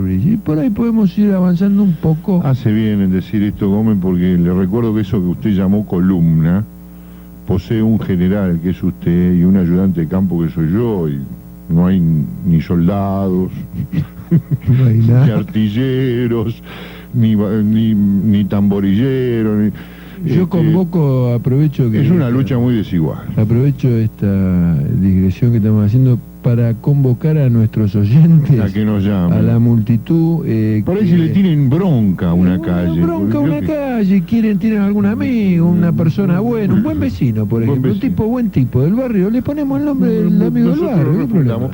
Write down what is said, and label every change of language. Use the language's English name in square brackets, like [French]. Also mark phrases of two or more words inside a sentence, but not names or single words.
[Spanish] Y por ahí podemos ir avanzando un poco. Hace bien en decir esto, Gómez, porque le recuerdo que eso que usted llamó columna posee un general, que es usted, y un ayudante de campo, que soy yo, y no hay ni soldados, no hay nada. ni artilleros, ni tamborilleros, yo convoco, aprovecho que... Es una lucha muy desigual. Aprovecho esta digresión que estamos haciendo para convocar a nuestros oyentes, a que nos llamen, a la multitud. Por ahí si le tienen bronca a una calle. Bronca a una calle, tienen algún amigo, una persona buena, un buen vecino, por ejemplo, buen tipo del barrio, le ponemos el nombre del amigo del barrio, ¿qué problema?